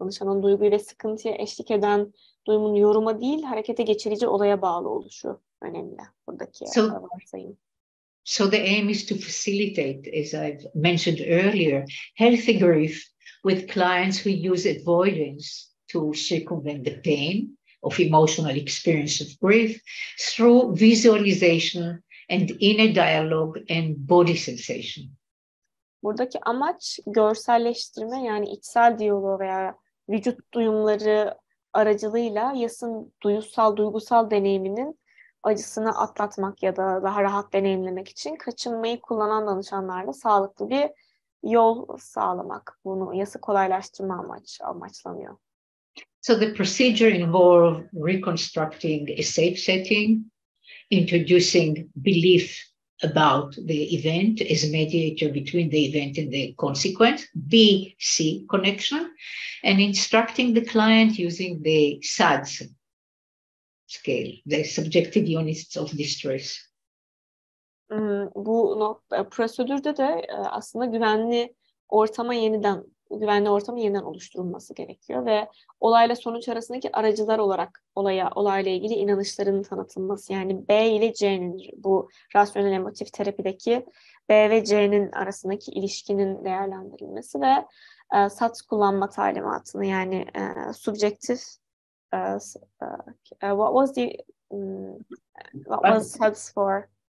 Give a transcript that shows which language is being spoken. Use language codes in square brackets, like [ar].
[tr] Danışanın duyguyu ve sıkıntıya eşlik eden duyumun yoruma değil, harekete geçirici olaya bağlı oluşu önemli buradaki varsayım. [en] So the aim is to facilitate, as I've mentioned earlier, healthy grief with clients who use avoidance to circumvent the pain of emotional experience of grief through visualization and inner dialogue and body sensation. [tr] Buradaki amaç görselleştirme, yani içsel diyaloğu veya vücut duyumları aracılığıyla yasın duygusal deneyiminin acısını atlatmak ya da daha rahat deneyimlemek için kaçınmayı kullanan danışanlarla sağlıklı bir yol sağlamak. Bunu yası kolaylaştırma amaçlanıyor. [en] So the procedure involved reconstructing a safe setting, introducing belief about the event as a mediator between the event and the consequence, B-C connection, and instructing the client using the SADS scale, the subjective units of distress. [tr] Bu prosedürde de aslında güvenli ortamın yeniden oluşturulması gerekiyor ve olayla sonuç arasındaki aracılar olarak olayla ilgili inanışların tanıtılması. Yani B ile C'nin, bu rasyonel emotif terapideki B ve C'nin arasındaki ilişkinin değerlendirilmesi ve SATS kullanma talimatını, yani [en] subjective what was SATS for?